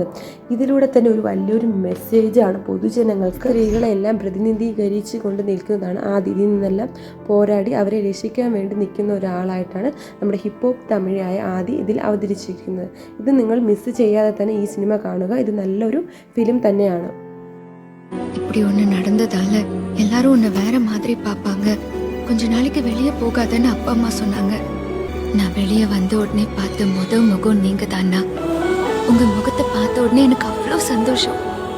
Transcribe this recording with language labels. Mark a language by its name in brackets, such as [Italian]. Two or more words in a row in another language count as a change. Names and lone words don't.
[Malayalam] ഇതിലൂടെ തന്നെ ഒരു വലിയൊരു മെസ്സേജാണ് പൊതുജനങ്ങൾക്ക്. സ്ത്രീകളെല്ലാം പ്രതിനിധീകരിച്ച് കൊണ്ട് നിൽക്കുന്നതാണ് ആദ്യം. ഇതിൽ നിന്നെല്ലാം പോരാടി അവരെ രക്ഷിക്കാൻ വേണ്ടി നിൽക്കുന്ന ഒരാളായിട്ടാണ് നമ്മുടെ ഹിപ്പ് ഹോപ്പ് തമിഴായ ആദി ഇതിൽ അവതരിച്ചിരിക്കുന്നത്. ഇത് നിങ്ങൾ മിസ് ചെയ്യാതെ തന്നെ ഈ സിനിമ കാണുക. ഇത് നല്ലൊരു ഫിലിം തന്നെയാണ്. [Tamil] இப்படி ஒன்று நடந்ததால எல்லாரும் உன்னை வேற மாதிரி பார்ப்பாங்க. கொஞ்ச நாளைக்கு வெளியே போகாதன்னு அப்பா அம்மா சொன்னாங்க. நான் வெளியே வந்த உடனே பார்த்த முகம் நீங்க தானா. உங்க முகத்தை பார்த்த உடனே எனக்கு அவ்வளோ சந்தோஷம்.